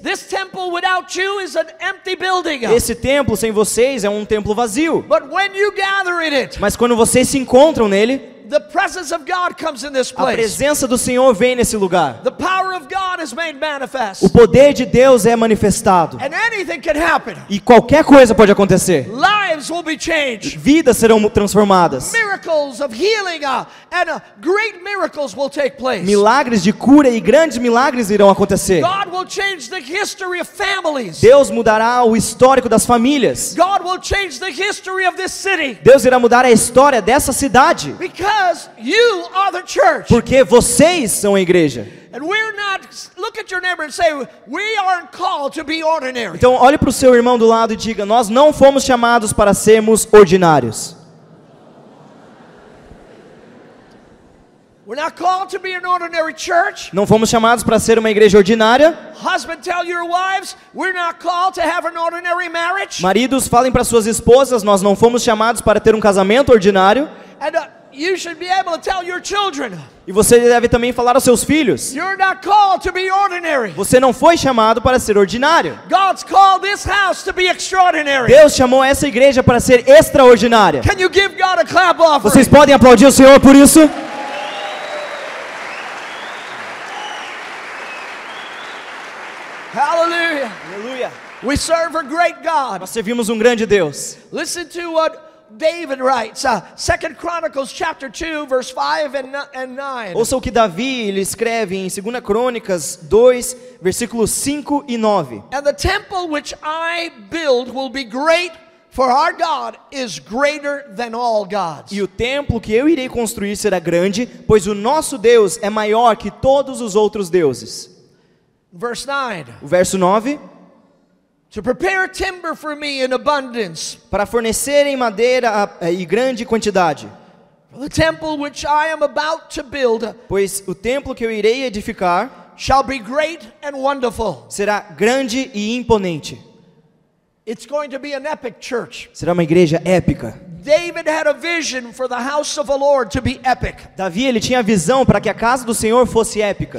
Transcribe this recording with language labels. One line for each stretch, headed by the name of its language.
English: This temple without you is an empty building.
Portuguese: Esse templo sem vocês é um templo vazio.
English: But when you gather in it,
Portuguese: mas quando vocês se encontram nele,
English: the presence of God comes in this place.
Portuguese: A presença do Senhor vem nesse lugar.
English: The power of God is made manifest.
Portuguese: O poder de Deus é manifestado.
English: And anything can happen.
Portuguese: E qualquer coisa pode acontecer.
English: Lives will be changed.
Portuguese: Vidas serão transformadas.
English: Miracles of healing and great miracles will take place.
Portuguese: Milagres de cura e grandes milagres irão acontecer.
English: God will change the history of families.
Portuguese: Deus mudará o histórico das famílias.
English: God will change the history of this city.
Portuguese: Deus irá mudar a história dessa cidade.
English: Because you are the church.
Portuguese: Porque vocês são a igreja.
English: And we're not, look at your neighbor and say, we aren't called to be ordinary.
Portuguese: Então olhe para o seu irmão do lado e diga, nós não fomos chamados para sermos ordinários.
English: We're not called to be an ordinary church.
Portuguese: Não fomos chamados para ser uma igreja ordinária.
English: Husband, tell your wives, we're not called to have an ordinary marriage.
Portuguese: Maridos, falem para suas esposas, nós não fomos chamados para ter um casamento ordinário.
English: And you should be able to tell your children.
Portuguese: E você deve também falar aos seus filhos.
English: You're not called to be ordinary.
Portuguese: Você não foi chamado para ser ordinário.
English: God's called this house to be extraordinary.
Portuguese: Deus chamou essa igreja para ser extraordinária.
English: Can you give God a clap offering?
Portuguese: Vocês podem aplaudir o Senhor por isso?
English: Hallelujah.
Portuguese: Aleluia.
English: We serve a great God.
Portuguese: Nós servimos um grande Deus.
English: Listen to what David writes, 2 Chronicles chapter 2 verse 5 and 9.
Portuguese: Ouça o que Davi ele escreve em 2 Crônicas 2, versículos 5 e 9.
English: And the temple which I build will be great, for our God is greater than all gods.
Portuguese: E o templo que eu irei construir será grande, pois o nosso Deus é maior que todos os outros deuses.
English: Verse 9.
Portuguese: O verso 9.
English: To prepare timber for me in abundance.
Portuguese: Para fornecerem madeira em grande quantidade.
English: The temple which I am about to build.
Portuguese: Pois o templo que eu irei edificar
English: shall be great and wonderful.
Portuguese: será grande e imponente.
English: It's going to be an epic church.
Portuguese: Será uma igreja épica.
English: David had a vision for the house of the Lord to be epic.
Portuguese: Davi, ele tinha a visão para que a casa do Senhor fosse épica.